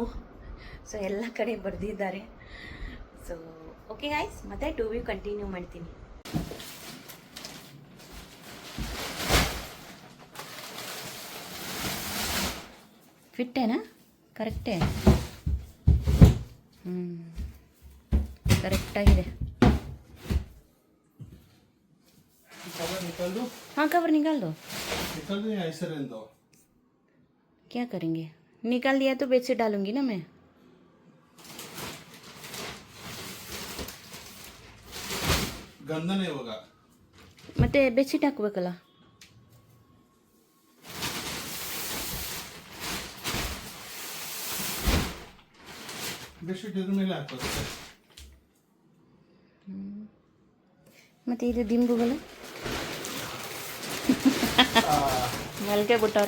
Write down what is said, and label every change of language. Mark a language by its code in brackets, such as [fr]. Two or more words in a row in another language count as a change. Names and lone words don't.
[kn] ಸೊ ಎಲ್ಲ ಕಡೆ ಬರೆದಿದ್ದಾರೆ. ಸೊ [en] okay guys, [kn] ಮತ್ತೆ [en] to view continue [kn] ಮಾಡ್ತೀನಿ. ಫಿಟ್ಟೇನಾ? ಕರೆಕ್ಟೇ. ಕರೆಕ್ಟಾಗಿದೆ. [hi] हाँ कवर निकाल दो. निकाल दो या ऐसे रहने दो? क्या करेंगे? निकाल दिया तो बेडशीट डालूंगी ना मैं. गंदा नहीं होगा. [kn] ಮತ್ತೆ ಬೆಡ್ಶೀಟ್ ಹಾಕ್ಬೇಕಲ್ಲ. ಬೆಡ್ಶೀಟ್ ಇದ್ರ ಮೇಲೆ ಹಾಕ್ಬೇಕು. ಮತ್ತೆ ಇದು ದಿಂಬುಗಳು ಮಲ್ಕೆ ಬಿಟ್ಟವ್ರೆ.